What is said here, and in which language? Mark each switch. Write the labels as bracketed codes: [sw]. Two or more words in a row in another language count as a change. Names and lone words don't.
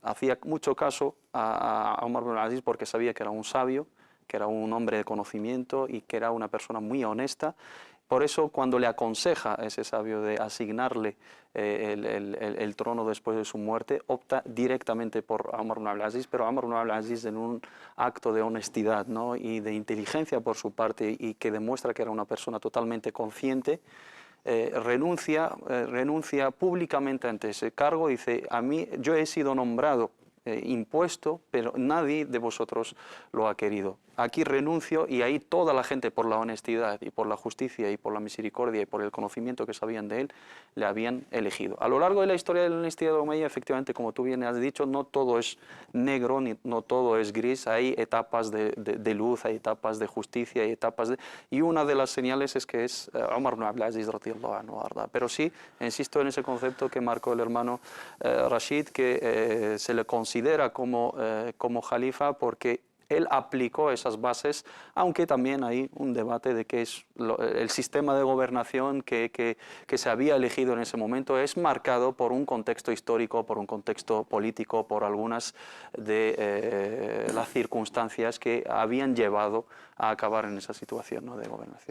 [es] Hacía mucho caso a Omar ibn Aziz porque sabía que era un sabio, que era un hombre de conocimiento y que era una persona muy honesta. Por eso, cuando le aconseja a ese sabio de asignarle el trono después de su muerte, opta directamente por Omar ibn Abdul Aziz, pero Omar ibn Abdul Aziz, en un acto de honestidad, ¿no? Y de inteligencia por su parte, y que demuestra que era una persona totalmente consciente, renuncia públicamente ante ese cargo. Dice: yo he sido nombrado, impuesto, pero nadie de vosotros lo ha querido. Aquí renuncio, y ahí toda la gente, por la honestidad y por la justicia y por la misericordia y por el conocimiento que sabían de él, le habían elegido. A lo largo de la historia de la dinastía de Omeya, efectivamente, como tú bien has dicho, no todo es negro, no todo es gris, hay etapas de luz, hay etapas de justicia, hay etapas de... Y una de las señales es que es Omar ibn Abdul Aziz [ar] رضي الله عنه [es] arda. Pero sí, insisto en ese concepto que marcó el hermano Rashid, que se le considera como jalifa porque él aplicó esas bases, aunque también hay un debate de que el sistema de gobernación que se había elegido en ese momento es marcado por un contexto histórico, por un contexto político, por algunas de las circunstancias que habían llevado a acabar en esa situación, ¿no?, de gobernación.